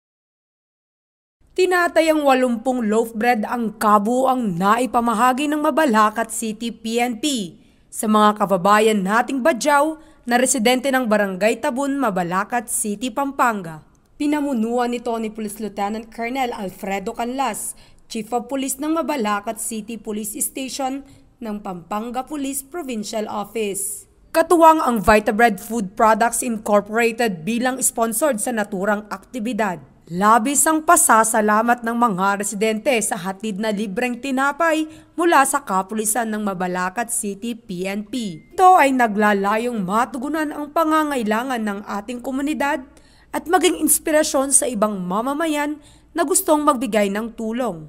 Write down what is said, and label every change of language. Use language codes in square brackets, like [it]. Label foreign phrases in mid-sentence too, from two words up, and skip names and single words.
[tl] Tinatayang 80 [en] loaf bread [tl] ang kabuuang naipamahagi ng Mabalacat City PNP sa mga kababayan nating badyaw na residente ng Barangay Tabun, Mabalacat City, Pampanga. Pinamunuan nito ni Police Lieutenant Colonel Alfredo Canlas, Chief of Police ng Mabalacat City Police Station ng Pampanga Police Provincial Office. Katuwang ang Vitabread Food Products Incorporated bilang sponsored sa naturang aktibidad. Labis ang pasasalamat ng mga residente sa hatid na libreng tinapay mula sa kapulisan ng Mabalacat City PNP. Ito ay naglalayong matugunan ang pangangailangan ng ating komunidad at maging inspirasyon sa ibang mamamayan na gustong magbigay ng tulong.